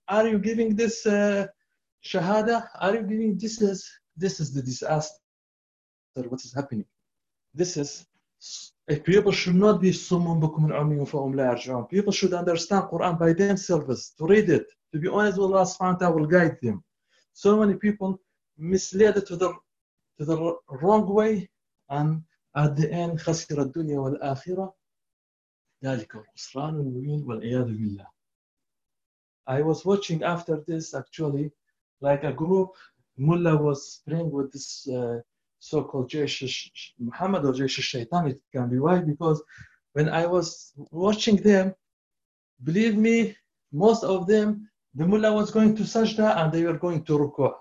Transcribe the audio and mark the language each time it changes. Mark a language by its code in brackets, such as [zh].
[en] Are you giving this shahada? Are you giving this is the disaster? What is happening? This is, if people should not be summum, people should understand Quran by themselves to read it. To be honest with Allah subhanahu wa ta'ala will guide them. So many people misled it to the wrong way. And at the end, [ar] خسر الدنيا والآخرة ذلك الخسران المبين والعياذ بالله. [en] I was watching after this, actually, like a group. Mullah was praying with this so-called Jaysh Muhammad or Jaysh Shaitan. It can be why? Because when I was watching them, believe me, most of them, the mullah was going to sajda and they were going to ruku'.